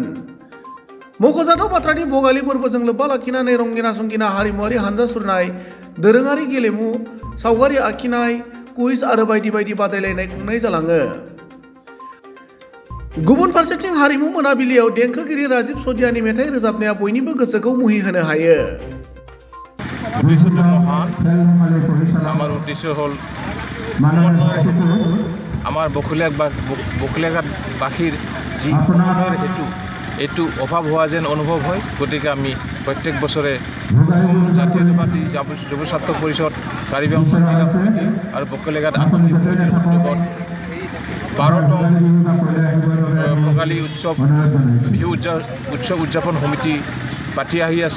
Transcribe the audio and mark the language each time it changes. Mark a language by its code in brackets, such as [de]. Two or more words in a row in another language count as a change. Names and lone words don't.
[brx] मख'जाथाव बाथ्रानि भगालि फोरबोजों लोब्बा लाखिनानै रंगिना संगिना हारिमुआरि हानजा सुरनाय, दोरोङारि गेलेमु, सावगारि आखिनाय, कुइज आरो बायदि बायदि बादायलायनाय खुंनाय जालाङो। गुबुन फारसेथिं हारिमु मोनाबिलियाव देंखोगिरि राजीब सदियानि मेथाइ रोजाबनाया बयनिबो गोसोखौ मुहि होनो हायो। [as] उद्देश्यটো মহান। আমাৰ উদ্দেশ্য হ'ল আমাৰ বকলিয়াঘাটবাসীৰ যি উন্নয়নৰ এইটো অভাৱ হোৱা যেন অনুভৱ হয়। গতিকে আমি প্ৰত্যেক বছৰে জাতীয়তাবাদী যুৱ ছাত্ৰ পৰিষদ, কাৰ্বি আংলং জিলা সমিতি আৰু বকলিয়াঘাট আঞ্চলিক সমিতিৰ উদ্যোগত 12তম ভোগালী বিহু উৎসৱ উদযাপন সমিতি পাতি আহি আছে।